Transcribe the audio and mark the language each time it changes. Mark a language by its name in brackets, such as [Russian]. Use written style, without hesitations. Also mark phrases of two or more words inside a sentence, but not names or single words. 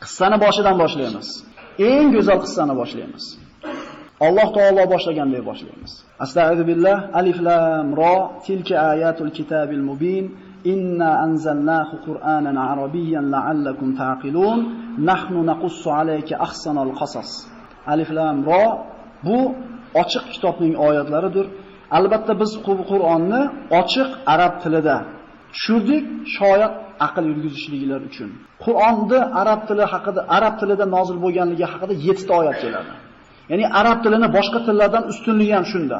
[Uzbek] Qissani boshidan boshlaymiz. Eng go'zal qissani boshlaymiz. Alloh taolo boshlagandek boshlaymiz. Astagfirullah. [Arabic] ألف لام را تلك آيات الكتاب المبين. إنا أنزلناه قرآنا عربيا لعلكم تعقلون. نحن نقص عليك أحسن القصص. [Uzbek] Alif lam ra bu ochiq kitobning oyatlaridir. Albatta biz Qur'onni ochiq arab tilida tushirdik, shoyat aql yurgizishliklar uchun. Qur'onni arab tilida nozil bo'lganligi haqida 7 ta oyat keladi. Ya'ni arab tilini boshqa tillardan ustunligi ham shunda.